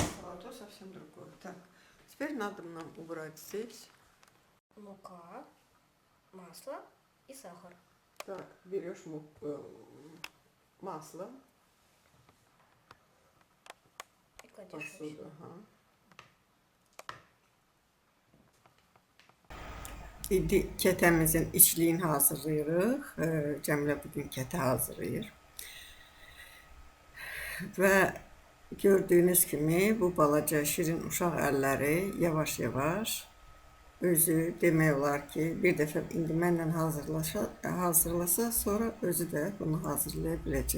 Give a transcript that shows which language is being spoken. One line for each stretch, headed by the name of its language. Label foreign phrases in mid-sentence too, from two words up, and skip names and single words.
Russian: А то совсем другое. Так, теперь надо нам убрать здесь. Мука, масло и сахар. Так, берешь масло. И кладешь Посуду, ага.
Azerbaijani: İndi kətəmizin içliyini hazırlayırıq. Cəmilə bugün kətə hazırlayır. Və gördüyünüz kimi bu balaca şirin uşaq əlləri yavaş-yavaş özü demək olar ki, bir dəfə indi mənlə hazırlasa, sonra özü də bunu hazırlaya biləcək.